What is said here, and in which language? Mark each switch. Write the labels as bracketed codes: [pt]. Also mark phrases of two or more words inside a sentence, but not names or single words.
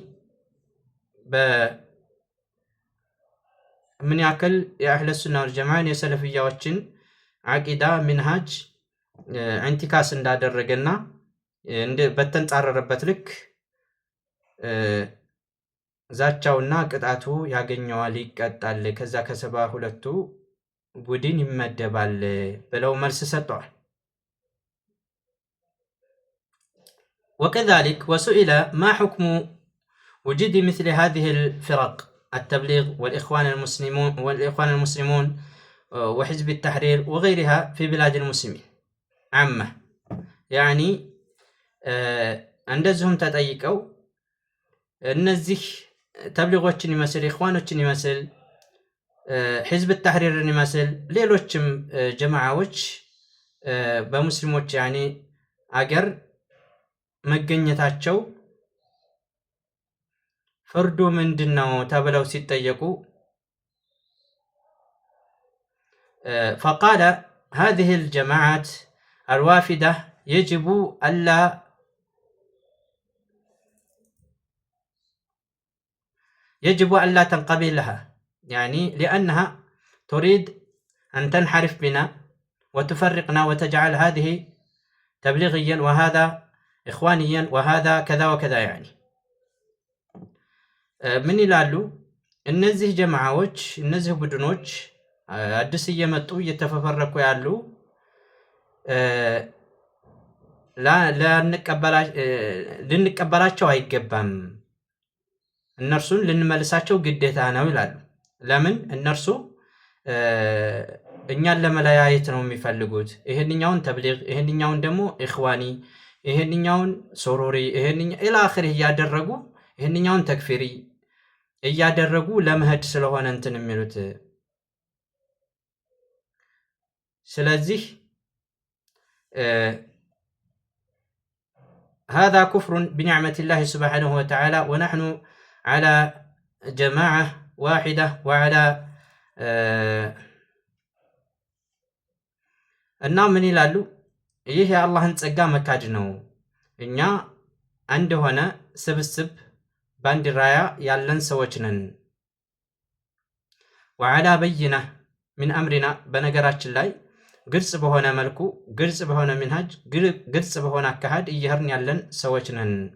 [am] በምን ያክል የአህለ ሱና ወልጀማዓን የሰለፍያዎችን ዓቂዳ ሚንሃጅ ኢንቲካስ እንዳደረገና በተንጣረረበት ልክ ዛቻውና ቅጣቱ ያገኘዋል፣ ይቀጣል፣ ከዛ ከሰባ ሁለቱ ቡድን ይመደባል ብለው መልስ ሰጥተዋል። [ar] وكذلك وسئل ما حكم وجود مثل هذه الفرق التبليغ والإخوان المسلمون وحزب التحرير وغيرها في بلاد المسلمين عامة يعني [am] እንደዚሁም ተጠይቀው እነዚህ ተብሊጎችን ይመስል ኢኽዋኖችን ይመስል ሕዝብ ተሕሪርን ይመስል ሌሎችም ጀማዓዎች በሙስሊሞች ያኒ አገር መገኘታቸው ፍርዱ ምንድነው ተብለው ሲጠየቁ [ar] فقال هذه الجماعات الوافدة يجب ألا تنقبل لها يعني لأنها تريد أن تنحرف بنا وتفرقنا وتجعل هذه تبليغيا وهذا إخوانيا وهذا كذا وكذا يعني [am] من ይላሉ እነዚህ ጀማዓዎች እነዚህ ቡድኖች አዲስ እየመጡ እየተፈፈረቁ ያሉ ልንቀበላቸው አይገባም፣ እነርሱን ልንመልሳቸው ግዴታ ነው ይላሉ። ለምን? እነርሱ እኛን ለመለያየት ነው የሚፈልጉት። ይሄንኛውን ተብሊግ፣ ይሄንኛውን ደግሞ ኢኽዋኒ፣ ይሄንኛውን ሱሩሪ፣ ይሄንኛው [ar] إلى آخر [am] እያደረጉ ይሄንኛውን ተክፊሪ እያደረጉ ለመሄድ ስለሆነ እንትን የሚሉት። [ar] ስለዚህ هذا كفر بنعمة الله سبحانه وتعالى ونحن على جماعة واحدة وعلى [am] እና ምን ይላሉ? ይህ የአላህን ጸጋ መካድ ነው። እኛ አንድ ሆነ ስብስብ በአንድ ራያ ያለን ሰዎች ነን። [ar] وعلى بينة من أمرنا [am] በነገራችን ላይ ግልጽ በሆነ መልኩ ግልጽ በሆነ ሚንሃጅ ግልጽ በሆነ አካሃድ እየሄድን ያለን ሰዎች ነን።